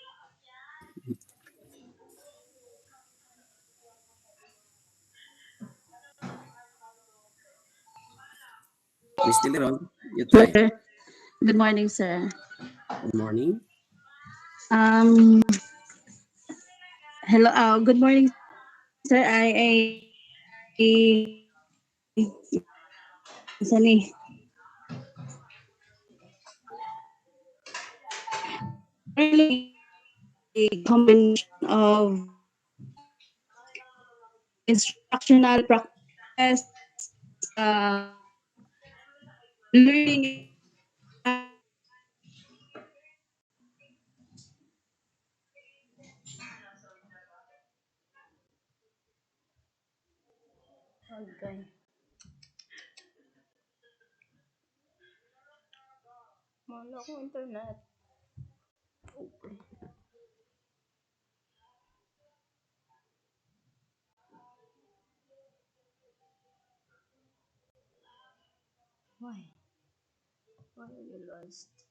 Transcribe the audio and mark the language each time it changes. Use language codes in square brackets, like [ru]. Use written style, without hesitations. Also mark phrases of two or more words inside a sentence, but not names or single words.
[en] Miss Teleron, you try. Sir, good morning, sir. Good morning. Um, hello. Good morning, sir. [hil] Isa ni [en] really a combination of instructional practice, uh, learning. Okay. [tl] Wala akong internet. [en] Okay. Why? Why are you lost?